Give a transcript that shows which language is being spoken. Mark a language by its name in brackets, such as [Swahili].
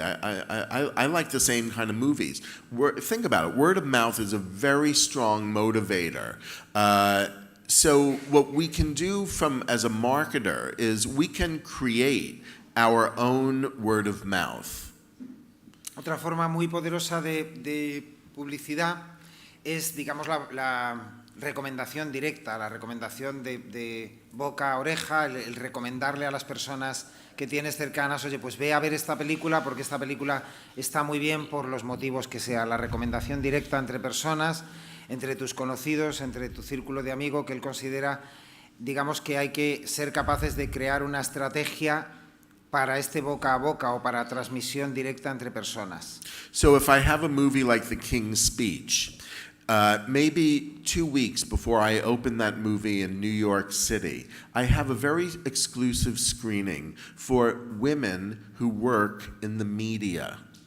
[English] I like the same kind of movies. Think about it. Word of mouth is a very strong motivator. So what we can do as a marketer is we can create our own word of mouth. [Spanish] Otra forma muy poderosa de publicidad es, digamos, la recomendación directa, la recomendación de boca a oreja, el recomendarle a las personas que tienes cercanas, oye, pues ve a ver esta película porque esta película está muy bien por los motivos que sea. La recomendación directa entre personas, entre tus conocidos, entre tu círculo de amigos, que él considera, digamos, que hay que ser capaces de crear una estrategia para este boca a boca o para transmisión directa entre personas. [English] So if I have a movie like The King's Speech, maybe 2 weeks before I open that movie in New York City, I have a very exclusive screening for women who work in the media.